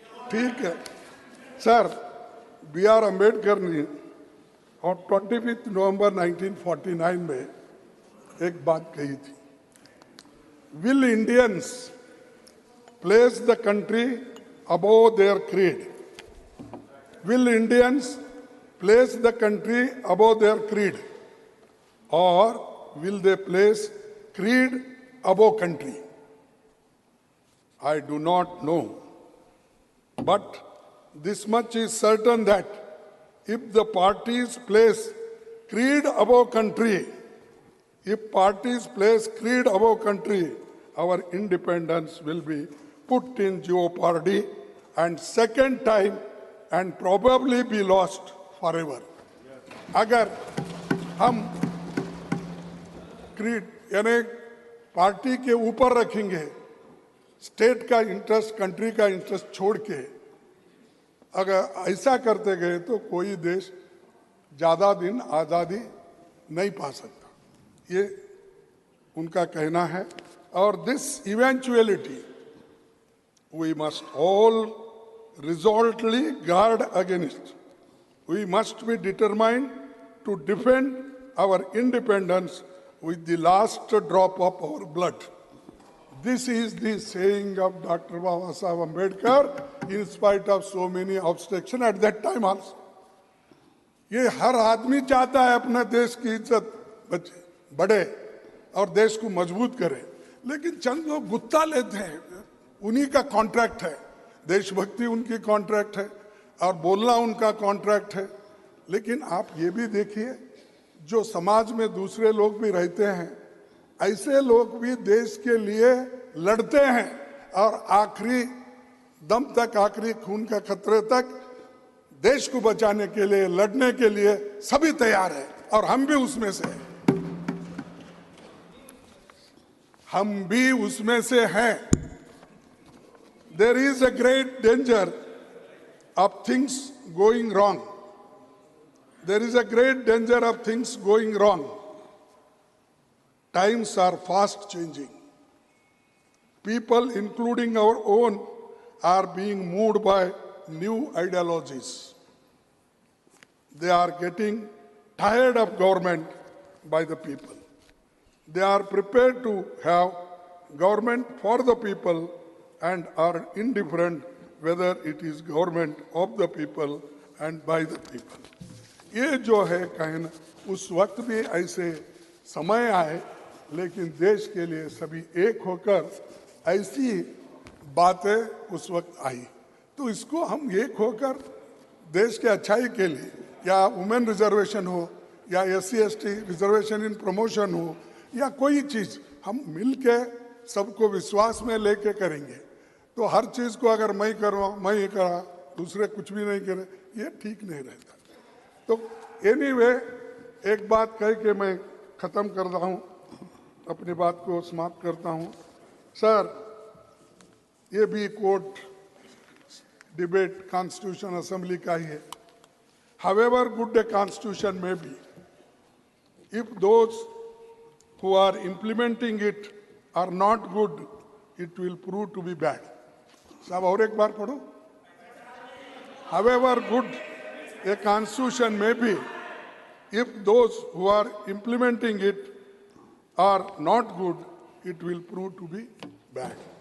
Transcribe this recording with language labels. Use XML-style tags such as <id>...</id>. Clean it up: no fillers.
<hi>ठीक है sir, B are Ambedkar ने और 25 नवंबर 1949 में एक बात कही थी,</hi> <en>Will Indians place the country above their creed, will Indians place the country above their creed, or will they place creed above country? I do not know, but this much is certain that if the parties place creed above country, if parties place creed above country, our independence will be put in jeopardy and second time and probably be lost forever.</en> <hi>अगर हम creed यानी party के ऊपर रखेंगे, state का interest, country का interest छोड़ के अगर ऐसा करते गए तो कोई देश ज़्यादा दिन आज़ादी नहीं पा सकता, ये उनका कहना है।</hi> <en>और this eventuality we must all resolutely guard against, we must be determined to defend our independence with the last drop of our blood. This is the saying of Dr. Baba Saheb Ambedkar in spite of so many obstructions at that time also.</en> <hi>ये हर आदमी चाहता है अपने देश की इज्जत बढ़े और देश को मजबूत करे, लेकिन चंद लोग गुत्ता लेते हैं, उन्हीं का कॉन्ट्रैक्ट है, देशभक्ति उनकी कॉन्ट्रैक्ट है और बोलना उनका कॉन्ट्रैक्ट है। लेकिन आप ये भी देखिए, जो समाज में दूसरे लोग भी रहते हैं, ऐसे लोग भी देश के लिए लड़ते हैं और आखिरी दम तक, आखिरी खून का खतरे तक देश को बचाने के लिए, लड़ने के लिए सभी तैयार हैं और हम भी उसमें से हैं, हम भी उसमें से हैं।</hi> <en>There is a great danger of things going wrong. There is a great danger of things going wrong. Times are fast changing. People, including our own, are being moved by new ideologies. They are getting tired of government by the people. They are prepared to have government for the people and are indifferent whether it is government of the people and by the people.</en> <hi>ये जो है कहना, उस वक्त भी ऐसे समय आए, लेकिन देश के लिए सभी एक होकर ऐसी बातें उस वक्त आई, तो इसको हम एक होकर देश के अच्छाई के लिए, या वुमेन रिजर्वेशन हो या SC/ST रिजर्वेशन इन प्रमोशन हो या कोई चीज़, हम मिल के सबको विश्वास में लेके करेंगे। तो हर चीज़ को अगर मैं करूँ, मैं ही करा, दूसरे कुछ भी नहीं करे, ये ठीक नहीं रहता। तो एनीवे, एक बात कह के मैं ख़त्म कर रहा हूँ, अपनी बात को समाप्त करता हूँ। सर, ये भी कोर्ट डिबेट कॉन्स्टिट्यूशन असेंबली का ही है।</hi> <en>However good a constitution may be, if those who are implementing it are not good, it will prove to be bad.</en> <hi>साहब और एक बार पढ़ो।</hi> <en>However good a constitution may be, if those who are implementing it are not good, it will prove to be bad.</en>